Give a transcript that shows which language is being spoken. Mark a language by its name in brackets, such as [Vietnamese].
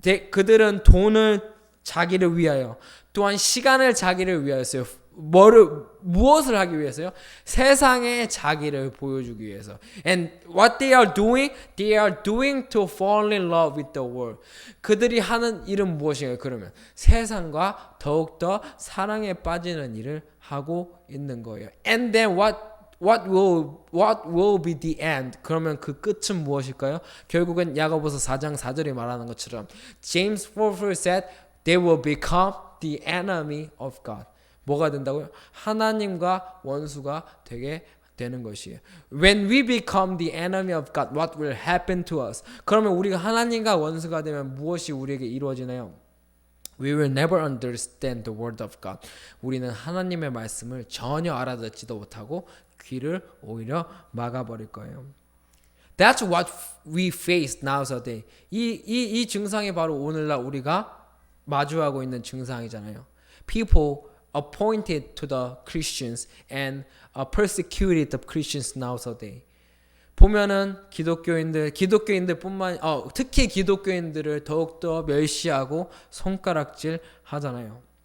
[Korean] 그들은 돈을 자기를 위하여 또한 시간을 자기를 위하여서요. 무엇을 하기 위해서요? 세상에 자기를 보여주기 위해서. [English] And what they are doing to fall in love with the world. [Korean] 그들이 하는 일은 무엇인가요? 그러면 세상과 더욱더 사랑에 빠지는 일을 하고 있는 거예요. [English] And then what will be the end? [Korean] 그러면 그 끝은 무엇일까요? 결국은 야고보서 4장 4절이 말하는 것처럼 [English] James 4:4 said they will become the enemy of God. [Korean] 뭐가 된다고요? 하나님과 원수가 되게 되는 것이에요. [English] When we become the enemy of God, what will happen to us? [Korean] 그러면 우리가 하나님과 원수가 되면 무엇이 우리에게 이루어지나요? [English] We will never understand the word of God. [Korean] 우리는 하나님의 말씀을 전혀 알아듣지도 못하고 귀를 오히려 막아버릴 거예요. [English] That's what we face nowadays. [Korean] 이 증상이 바로 오늘날 우리가 마주하고 있는 증상이잖아요. [English] People appointed to the Christians and persecuted the Christians nowadays. [Korean] 보면은 기독교인들뿐만 특히 기독교인들을 더욱더 멸시하고 손가락질 하잖아요.